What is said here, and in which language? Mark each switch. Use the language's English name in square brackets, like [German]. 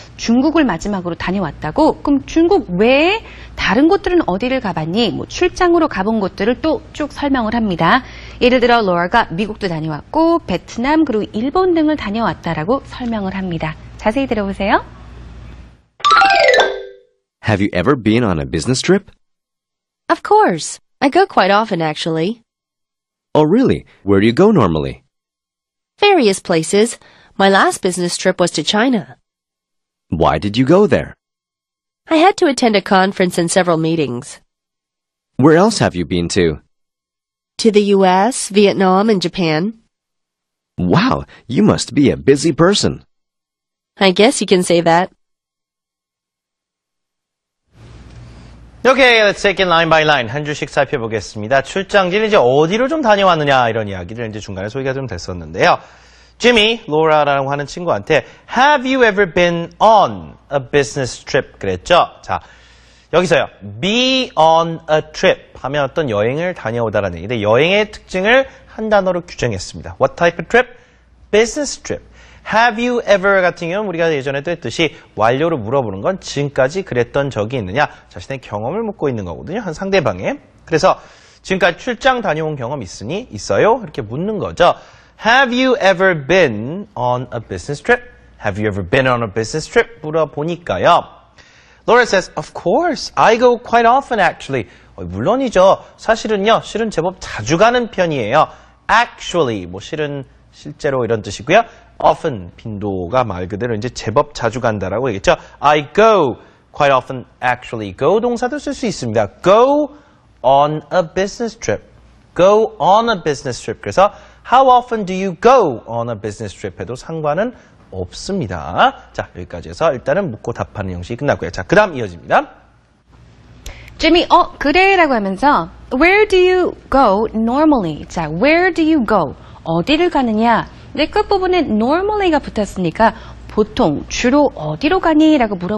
[Korean] 중국을 마지막으로 다녀왔다고? 그럼 중국 외에 다른 곳들은 어디를 가봤니? 뭐 출장으로 가본 곳들을 또 쭉 설명을 합니다. 예를 들어 로라가 미국도 다녀왔고 베트남 그리고 일본 등을 다녀왔다라고 설명을 합니다. 자세히 들어보세요. [English] Have you ever been on a business trip? Of course. I go quite often, actually. Oh, really? Where do you go normally? Various places. My last business trip was to China. Why did you go there? I had to attend a conference and several meetings. Where else have you been to? To the US, Vietnam, and Japan. Wow, you must be a busy person. I guess you can say that. Okay, let's take it line by line. [Korean] 한 줄씩 살펴보겠습니다. 출장지는 이제 어디로 좀 다녀왔느냐 이런 이야기들 이제 중간에 소개가 좀 됐었는데요. [English] Jimmy, [Korean] Laura라고 하는 친구한테 [English] Have you ever been on a business trip? [Korean] 그랬죠. 자, 여기서요. Be on a trip 하면 어떤 여행을 다녀오다라는 얘기인데 여행의 특징을 한 단어로 규정했습니다. [English] What type of trip? Business trip. [Korean] Have you ever 같은 경우는 우리가 예전에도 했듯이 완료로 물어보는 건 지금까지 그랬던 적이 있느냐 자신의 경험을 묻고 있는 거거든요. 한 상대방에. 그래서 지금까지 출장 다녀온 경험 있으니 있어요? 이렇게 묻는 거죠. [English] Have you ever been on a business trip? Have you ever been on a business trip? [Korean] 물어보니까요. [English] Laura says, of course, I go quite often actually. [Korean] 물론이죠. 사실은요, 실은 제법 자주 가는 편이에요. Actually, 뭐 실제로 이런 뜻이고요. Often, 빈도가 말 그대로 이제 제법 자주 간다라고 얘기했죠. [English] I go quite often actually. [Korean] Go 동사도 쓸 수 있습니다. [English] Go on a business trip. Go on a business trip. 그래서 How often do you go on a business trip? [Korean] 해도 상관은 없습니다. 자, 여기까지 해서 일단은 묻고 답하는 형식이 끝났고요. 자, 그 다음 이어집니다. Jimmy, 그래 라고 하면서 [English] Where do you go normally? [Korean] 자, where do you go? 어디를 가느냐? 근데 끝부분에 normally가 붙었으니까 보통 주로 어디로 가니? 라고 물어